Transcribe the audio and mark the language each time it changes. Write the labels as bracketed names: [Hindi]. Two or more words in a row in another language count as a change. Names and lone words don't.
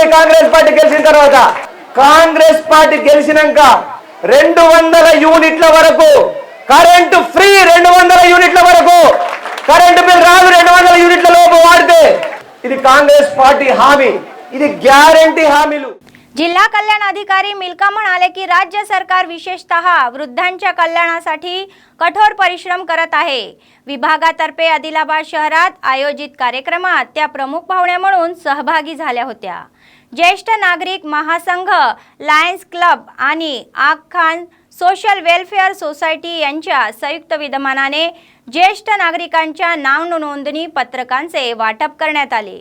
[Telugu] కాంగ్రెస్ పార్టీ గెలిచిన తర్వాత, కాంగ్రెస్ పార్టీ గెలిచినాక 200 యూనిట్ల వరకు కరెంటు ఫ్రీ. 200 యూనిట్ల వరకు కరెంటు బిల్ రాదు. 200 యూనిట్ల లోపు వాడితే ఇది కాంగ్రెस पार्टी హామీ. ఇది గ్యారంటీ హామీలు. [Marathi] जिल्हा कल्याण अधिकारी मिल्का म्हणाले की राज्य सरकार विशेषतः वृद्धांच्या कल्याणासाठी कठोर परिश्रम करत आहे. विभागातर्फे आदिलाबाद शहरात आयोजित कार्यक्रमात त्या प्रमुख पाहुण्या म्हणून सहभागी झाल्या होत्या. ज्येष्ठ नागरिक महासंघ, लायन्स क्लब आणि आग खान सोशल वेलफेअर सोसायटी यांच्या संयुक्त विद्यमानाने ज्येष्ठ नागरिकांच्या नाव नोंदणी पत्रकांचे वाटप करण्यात आले.